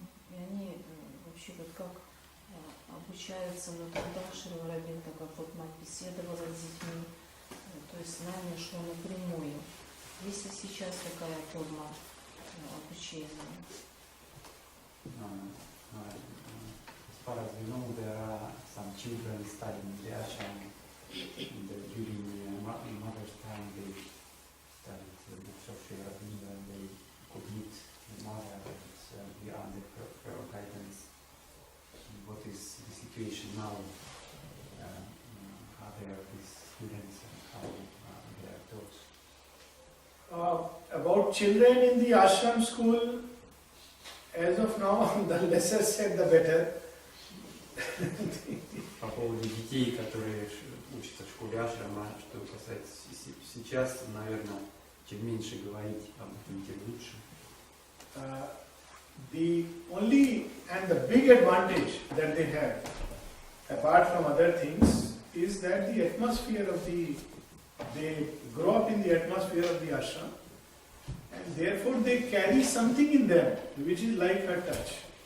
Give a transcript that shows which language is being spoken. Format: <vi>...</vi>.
<ru>И они вообще вот как обучаются, вот когда Шри Ауробиндо, как вот мать беседовала с детьми, то есть знание шло напрямую. Есть ли сейчас такая форма обучения?</ru> <en>As far as we know, there are some children studying the Ashram, and during mother's time they studied the books of Shri Aurobindo, and they could meet the mother, and we are under her guidance. What is the situation now? Are there these students and how they are taught? About children in the ashram school, as of now, the lesser said the better.</en> <ru>По поводу детей, которые учатся в школе Ашрама, что касается сейчас, наверное, чем меньше говорить об этом, тем лучше.</ru> <en>The only and the big advantage that they have, apart from other things, is that the atmosphere of they grow up in the atmosphere of the ashram, and therefore they carry something in them which is like a touch.</en>